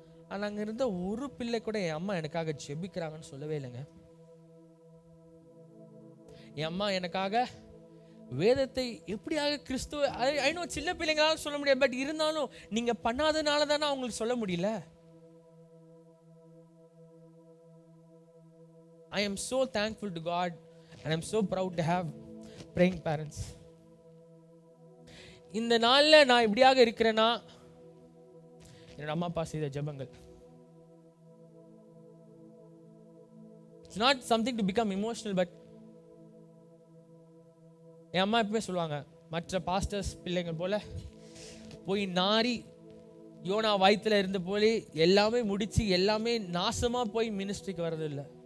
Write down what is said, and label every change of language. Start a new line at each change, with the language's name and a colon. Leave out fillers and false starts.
Tamil: ஆனால் அங்கே இருந்த ஒரு பிள்ளை கூட என் அம்மா எனக்காக ஜெபிக்கிறாங்கன்னு சொல்லவே இல்லைங்க. என் அம்மா எனக்காக வேதத்தை எப்படியாக கிறிஸ்துவ ஐநோ சின்ன பிள்ளைங்களால சொல்ல முடியாது, பட் இருந்தாலும் நீங்க பண்ணாதனால தானே அவங்களுக்கு சொல்ல முடியல.
English: I am so thankful to God and I am so proud to have praying parents.
Tamil: இந்த நாள்ல நான் இப்படியாக இருக்கிறேன்னா என்னோட அம்மா அப்பா செய்த ஜெபங்கள்.
English: It's not something to become emotional, but
Tamil: என் அம்மா எப்பவுமே சொல்லுவாங்க, மற்ற பாஸ்டர்ஸ் பிள்ளைங்க போல போய் நாரி யோனா வயிற்றுல இருந்த போல எல்லாமே முடிச்சு எல்லாமே நாசமா போய் மினிஸ்ட்ரிக்கு வர்றது இல்லை.